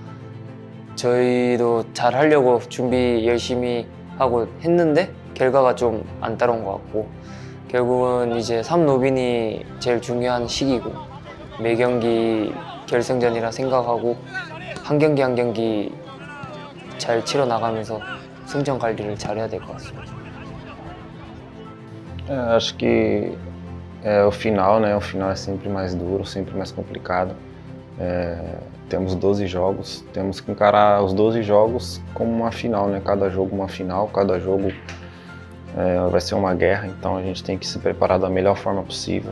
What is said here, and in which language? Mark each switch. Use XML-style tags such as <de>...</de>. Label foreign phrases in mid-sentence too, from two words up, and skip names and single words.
<ko>저희도 잘 하려고 준비 열심히 하고 했는데 결과가 좀 안 따라온 것 같고, 결국은 이제 3로빈이 제일 중요한 시기고 매 경기 결승전이라 생각하고 한 경기 한 경기 잘 치러 나가면서 승점 관리를 잘해야 될 것 같습니다.</ko> <pt>Acho que o final, né? O final é sempre mais duro, sempre mais complicado. Temos 12 jogos, temos que encarar os 12 jogos como uma final, né? Cada jogo uma final, cada jogo vai ser uma guerra, então a gente tem que se preparar da melhor forma possível.</pt>